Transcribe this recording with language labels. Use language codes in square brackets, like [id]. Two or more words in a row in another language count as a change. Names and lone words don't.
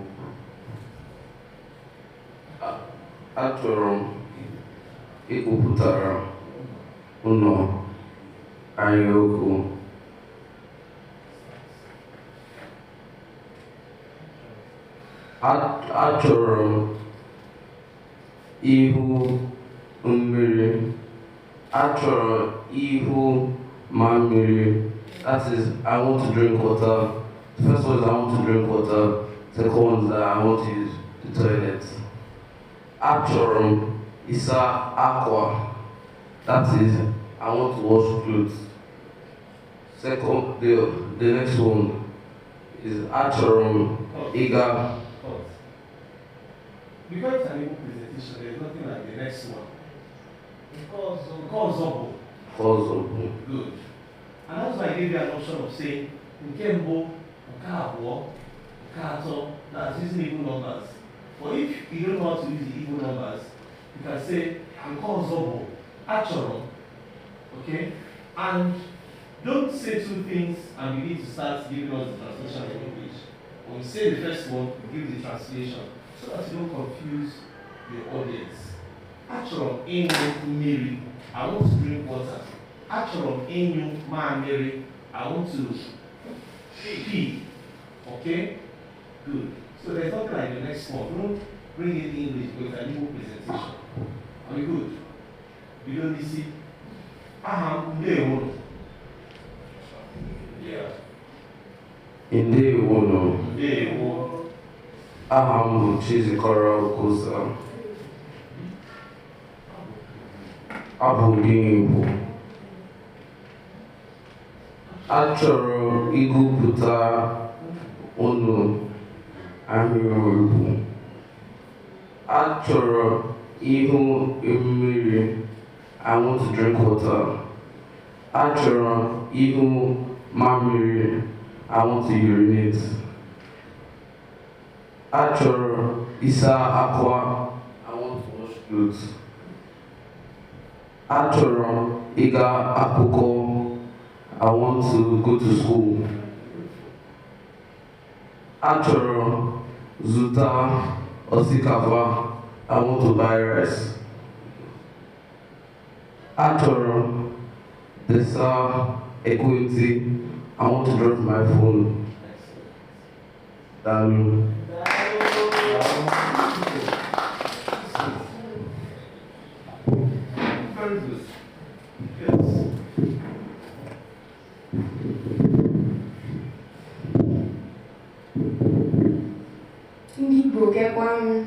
[ig] Achọrọ m ịkpụpụtara ụlọ ahịrịokwu. Achọrọ m ihu mmiri. Achọrọ ihu mamịrị. [en] That is, I want to drink water. The first one is I want to drink water. Second one is that I want to use the toilet. [ig] Achọrọ m ịsa akwa. [en] That is, I want to wash clothes. Second, the next one is [ig] achọrọ m ịga. [en] Because it's an Igbo presentation, there is nothing like the next one. Because of good. And that's why I gave you an option of saying, [ig] nke mbụ, nke abụọ, nke atọ, [en] that's using Igbo numbers. But if you don't know how to use the Igbo numbers, you can say, because of achọrọ. Okay? And don't say two things and you need to start giving us the translation in English. When you say the first one, you give the translation so that you don't confuse the audience. [ig] Achọrọ m ịṅụ mmiri. [en] I want to drink water. [ig] Achọrọ m ịṅụ mamịrị. [en] I want to pee. Okay? Good. So there's nothing like the next one. Don't bring it in English with an Igbo presentation. Are you good? You don't see? [ig] Ndewo. [en] Yeah. [ig] Ndewo. Ndewo. Aha m bụ Chizikọrọ Okosa. Abụ m Igbo. Achọrọ ịgụpụta ụlọ ahịrịokwu. Achọrọ ihu mmiri. [en] I want to drink water. [ig] Achọrọ ihu mamịrị. [en] I want to urinate. [ig] Achọrọ ịsa akwa. [en] I want to wash clothes. [ig] Achọrọ ịga akwụkwọ. [en] I want to go to school. [ig] Achọrọ zụta osikapa. [en] I want to buy rice. [ig] Achọrọ desa ekwentị. [en] I want to drop my phone. Daalụ. Very good. Yes. [ig] Ndị Igbo kekwa m.